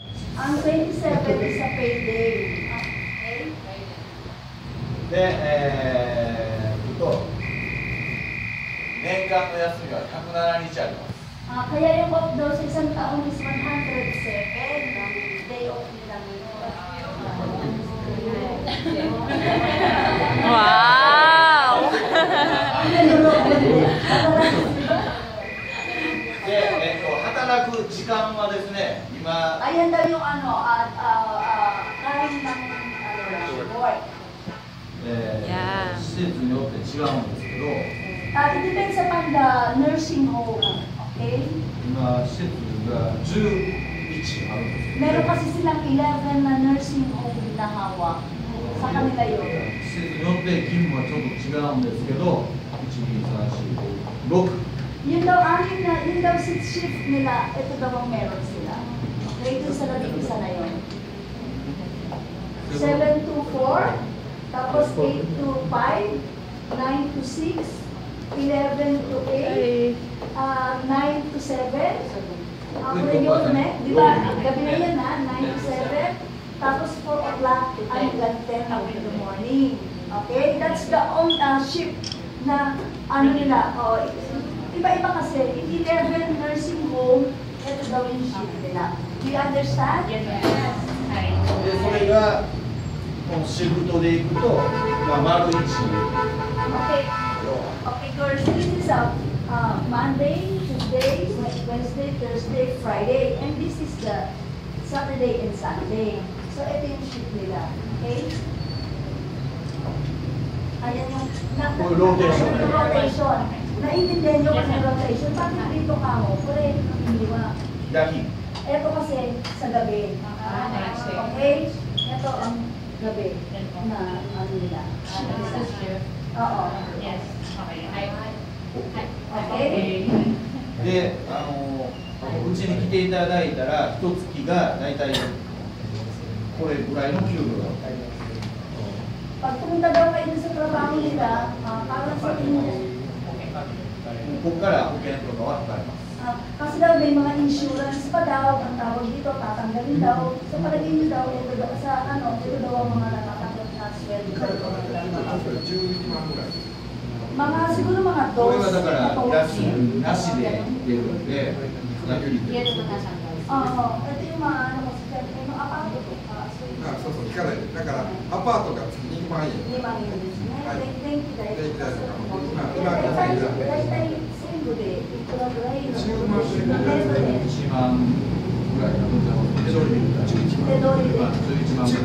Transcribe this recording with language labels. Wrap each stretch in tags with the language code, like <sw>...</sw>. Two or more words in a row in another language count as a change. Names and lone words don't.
<en>Ang 27 is a payday. Okay?</en> <ja>で、年間の休みは107日あります。</ja> <tl>Kaya yung off daw sa isang taon is 107. Ang day off nila</tl> <en>Wow!</en> <ja>で、働く時間はですね、今、</ja> <tl>ayan daw yung time ng work.</tl> <ja>施設によって違うんですけど、</ja> <en>It depends upon the nursing home. Okay?</en> <ja>今、施設が11あるんですけど、</ja> <tl>Meron kasi silang 11 na nursing home na hawak. Sa kanila yun.</tl> <ja>施設によって勤務はちょっと違うんですけど、1、2、3、4、5、6。</ja> <tl>Yun daw, yun daw 6 shift nila, ito daw ang meron sila. Okay, dun sa labing isa na yun. 7 to 4, tapos 8 to 5, 9 to 6, 11 to 8, 9 to 7. Ako yun, di ba? Gabi na yan ha, 9 to 7. Tapos 4 o'clock hanggang 10</tl> <en>in the morning.</en> <tl>Okay?</tl> <en>That's the shift</en> <tl>na ano nila. Iba-iba kasi,</tl> <en>in 11 nursing home,</en> <tl>ito daw yung shift nila.</tl> <en>Do you understand? Yes.</en> <ja>で、それが、このシフトでいくと、丸1。</ja> <en>Okay. Okay, girls, this is Monday, Tuesday, Wednesday, Thursday, Friday, and this is the Saturday and Sunday. So,</en> <tl>ito yung shift nila. Okay? Ayan yung rotation. Naiintindihan nyo kasi rotation. Bakit dito ka mo? Pwede, hindi ba? Dahil. Ito kasi sa gabi. Okay? Ito ang gabi na ano nila. Oo.</tl> <en>Yes. Okay?</en> <ja>で、うちに来ていただいたら、1月がだいたいこれぐらいの給料が入ります。</ja> <tl>Pag pumunta daw kayo sa trabaho nila, parang sa inyo,</tl> <ja>ここから保険とかは使えます。</ja> <tl>kasi daw may mga insurance pa daw, ang tawag dito, tatanggalin daw. So palagay nyo daw, ito daw sa ito daw ang mga natatanggap na sweldo. Mga siguro mga 2.</tl> <ja>これはだから休みなしで出るんで、ラッキーで。</ja> <tl>Oo, ito yung mga ano kasi may mga apato to.</tl> <ja>そうそう、聞かないで。だからアパートが月2万円。 2万円ですね。電気代。電気代とかも大体全部でいくらぐらいの 10万円ぐらい。 1万ぐらいの手取りで11万。11万ぐらい。</ja>